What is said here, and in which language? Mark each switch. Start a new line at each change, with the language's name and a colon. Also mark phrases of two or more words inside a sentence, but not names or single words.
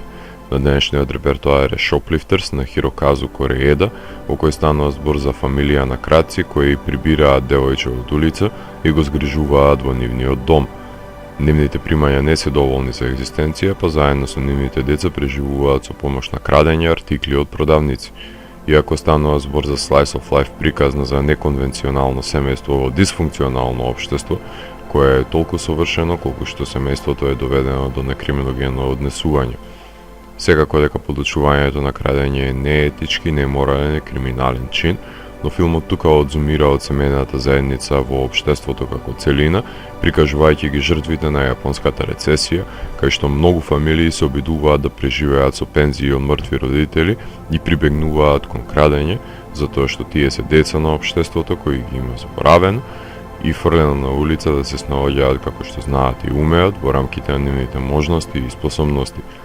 Macedonian: На денешниот репертоар е Shoplifters на Хироказу Корееда, во кој станува збор за фамилија на крадци кои прибираат девојче од улица и го згрижуваат во нивниот дом. Нивните примања не се доволни за екзистенција, па заедно со нивните деца преживуваат со помош на крадење артикли од продавници. Иако станува збор за
English: slice of life
Macedonian: приказна за неконвенционално семејство во дисфункционално општество, кое е толку совршено колку што семејството е доведено до некриминогенно однесување. Секако дека подучувањето на крадење е неетички, неморален и криминален чин, но филмот тука одзумира од семејната заедница во општеството како целина, прикажувајќи ги жртвите на јапонската рецесија, кај што многу фамилии се обидуваат да преживеат со пензии од мртви родители и прибегнуваат кон крадење, затоа што тие се деца на општеството кои ги има заборавено и фрлено на улица да се снаоѓаат како што знаат и умеат во рамките на нивните можности и способности.